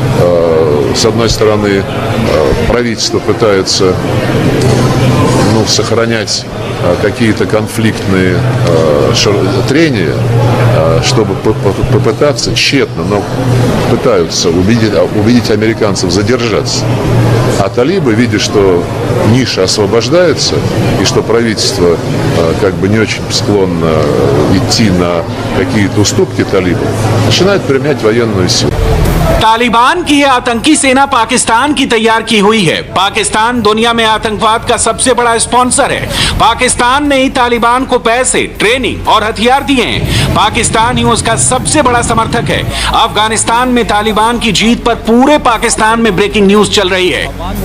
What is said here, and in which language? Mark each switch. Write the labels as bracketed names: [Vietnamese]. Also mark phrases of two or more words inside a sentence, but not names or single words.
[Russian] С одной стороны, правительство пытается сохранять какие-то конфликтные трения, чтобы попытаться тщетно, но пытаются убедить американцев задержаться. А талибы, видя, что ниша освобождается и что правительство как бы не очень склонно идти на какие-то уступки талибам, начинает применять военную силу. [Hindi] तालिबान की यह आतंकी सेना पाकिस्तान की तैयार की हुई है। पाकिस्तान दुनिया में आतंकवाद का सबसे बड़ा स्पॉन्सर है। पाकिस्तान ने ही तालिबान को पैसे, ट्रेनिंग और हथियार दिए हैं। पाकिस्तान ही उसका सबसे बड़ा समर्थक है। अफगानिस्तान में तालिबान की जीत पर पूरे पाकिस्तान में [English] breaking news [Hindi] चल रही है।